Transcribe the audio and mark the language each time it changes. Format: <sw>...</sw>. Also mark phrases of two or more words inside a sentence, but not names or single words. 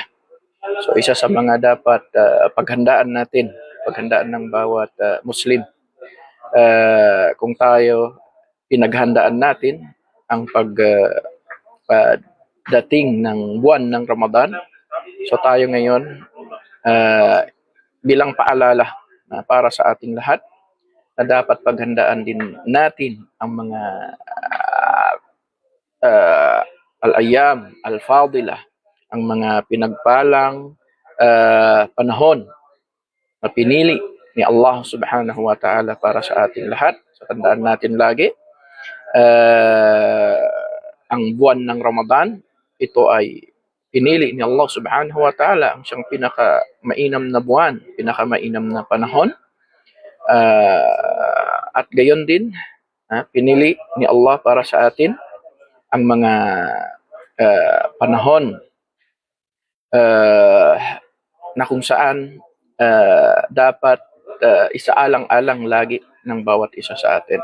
<tl>So isa sa mga dapat paghandaan natin, paghandaan ng bawat Muslim, kung tayo pinaghandaan natin ang pagdating ng buwan ng Ramadan, so tayo ngayon bilang paalala para sa ating lahat na dapat paghandaan din natin ang mga</tl> <ar>الأيام الفاضلة,</ar> <tl>ang mga pinagpalang panahon na pinili ni Allah</tl> <ar>سبحانه وتعالى</ar> <tl>para sa ating lahat. So tandaan natin lagi, ang buwan ng Ramadan, ito ay pinili ni Allah</tl> <ar>سبحانه وتعالى</ar> <tl>ang siyang pinaka-mainam na buwan, pinaka-mainam na panahon. At gayon din, pinili ni Allah para sa atin ang mga panahon na kung saan dapat isaalang-alang lagi ng bawat isa sa atin.</tl>